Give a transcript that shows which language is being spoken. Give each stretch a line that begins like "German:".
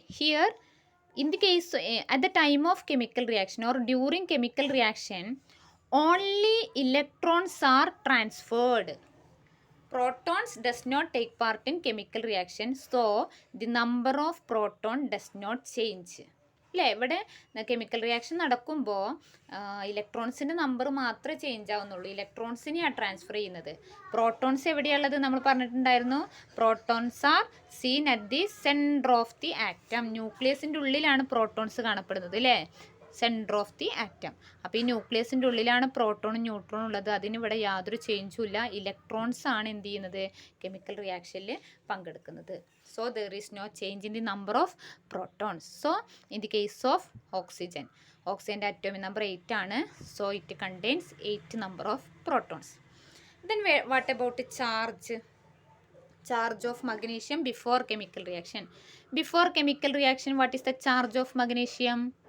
English: Here in the case at the time of chemical reaction or during chemical reaction, only electrons are transferred. Protons does not take part in chemical reaction, so the number of proton does not change.
Malayalam: അല്ലേ, ഇവിടെ chemical reaction നടക്കുമ്പോൾ ഇലക്ട്രോൺസിൻ്റെ number മാത്രമേ change ആവുന്നുള്ളൂ. ഇലക്ട്രോൺസിനെയാണ് transfer ചെയ്യുന്നത്. Protons എവിടെയുള്ളത് നമ്മൾ പറഞ്ഞിട്ടുണ്ടായിരുന്നു.
English: Protons are seen at the centre of the atom.
Malayalam: ന്യൂക്ലിയസിൻ്റെ ഉള്ളിലാണ് protons കാണപ്പെടുന്നത് അല്ലേ,
English: Centre of the atom.
Malayalam: അപ്പോൾ ഈ ന്യൂക്ലിയസിൻ്റെ ഉള്ളിലാണ് പ്രോട്ടോണും ന്യൂട്രോണും ഉള്ളത്. അതിനിവിടെ യാതൊരു ചേഞ്ചും ഇല്ല. ഇലക്ട്രോൺസ് ആണ് എന്ത് ചെയ്യുന്നത്, കെമിക്കൽ റിയാക്ഷനിൽ പങ്കെടുക്കുന്നത്.
English: So there is no change in the number of protons. So in the case of oxygen, oxygen atomic number 8
Malayalam: ആണ്.
English: So it contains 8 number of protons. Then what about charge? Charge of magnesium before chemical reaction. Before chemical reaction, what is the charge of magnesium?